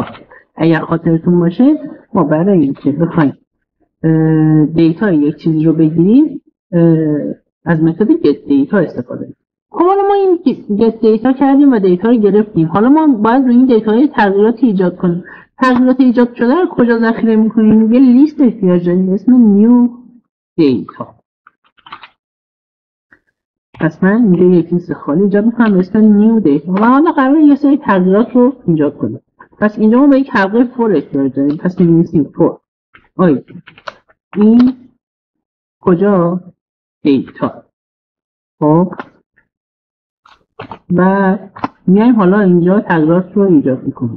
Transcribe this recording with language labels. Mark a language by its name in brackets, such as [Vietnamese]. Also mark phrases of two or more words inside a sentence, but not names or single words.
[Persian] اگر خاطرتون باشه ما برای اینکه بخوایم دیتا یک چیزی رو بگیریم از متد [English] get data [Persian] استفاده. خب حالا ما این [English] get data [Persian] کردیم و دیتا رو گرفتیم. حالا ما باید روی این دیتاهای تغییراتی ایجاد کنیم. تغییرات ایجاد شده رو کجا ذخیره می‌کنیم؟ یه لیست احتیاج داریم به اسم [English] new data. [Persian] پس من اینجا یک لیست خالی ایجاد می‌کنم به اسم [English] new data [Persian] و حالا قراره یه سری تغییرات رو ایجاد کنیم. پس اینجا ما به یک حلقه for احتیاج داریم. پس می‌نویسیم for این کجا دیتا. خب و میایم حالا اینجا تغییرات رو ایجاد میکنیم.